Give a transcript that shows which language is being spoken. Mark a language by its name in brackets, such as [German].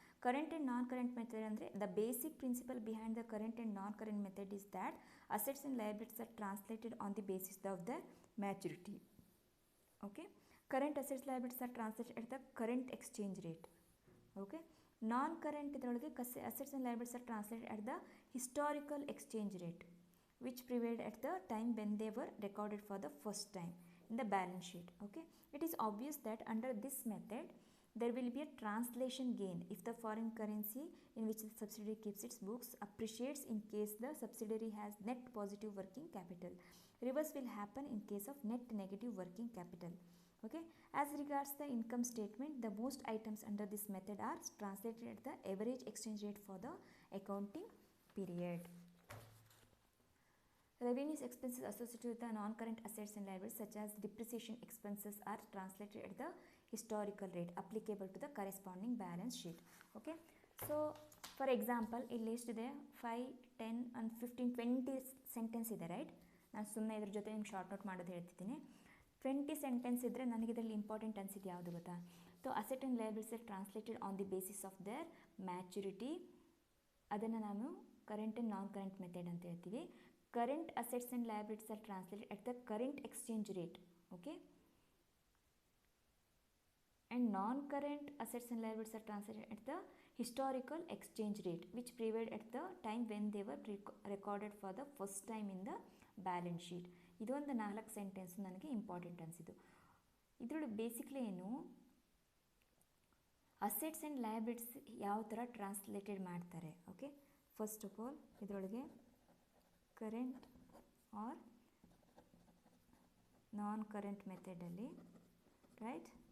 [English] current and non current method [Kannada] ಅಂದರೆ [English] The basic principle behind the current and non current method is that assets and liabilities are translated on the basis of the maturity. Okay, current assets liabilities are translated at the current exchange rate. Okay, non current [Kannada] ಇದರೊಳಗೆ [English] Assets and liabilities are translated at the historical exchange rate which prevailed at the time when they were recorded for the first time in the balance sheet. Okay, it is obvious that under this method there will be a translation gain if the foreign currency in which the subsidiary keeps its books appreciates in case the subsidiary has net positive working capital. Reverse will happen in case of net negative working capital. Okay, as regards the income statement, the most items under this method are translated at the average exchange rate for the accounting period. Revenues expenses associated with the non-current assets and liabilities such as depreciation expenses are translated at the historical rate applicable to the corresponding balance sheet. Okay, so for example, [Kannada] ಇಲ್ಲಿ ಎಷ್ಟಿದೆ 5, 10 and 15, 20 sentence ಇದೆ right. ನಾನು ಸುಮ್ಮನೆ ಇದ್ರ ಜೊತೆ ನಿಮ್ಗೆ short out ಮಾಡೋದು ಹೇಳ್ತಿದ್ದೀನಿ. 20 ಸೆಂಟೆನ್ಸ್ ಇದ್ದರೆ ನನಗೆ ಇದರಲ್ಲಿ ಇಂಪಾರ್ಟೆಂಟ್ ಅನಿಸಿದ್ದು ಯಾವುದು ಗೊತ್ತಾ? [English] so asset and liabilities are translated on the basis of their maturity, [Kannada] ಅದನ್ನು ನಾನು [English] current and non current method [Kannada] ಅಂತ ಹೇಳ್ತೀವಿ. [English] Current assets and liabilities are translated at the current exchange rate, okay, and non-current assets and liabilities are translated at the historical exchange rate which prevailed at the time when they were recorded for the first time in the balance sheet. [Kannada] ಇದೊಂದು 4 sentence ನನಗೆ important ಅನಿಸಿದ್ದು. ಇದರೊಳಗೆ basically ಏನು, assets and liabilities ಯಾವ ಥರ translated ಮಾಡ್ತಾರೆ. Okay, first of all ಇದರೊಳಗೆ current R ನಾನ್ current ಮೆಥಡಲ್ಲಿ right.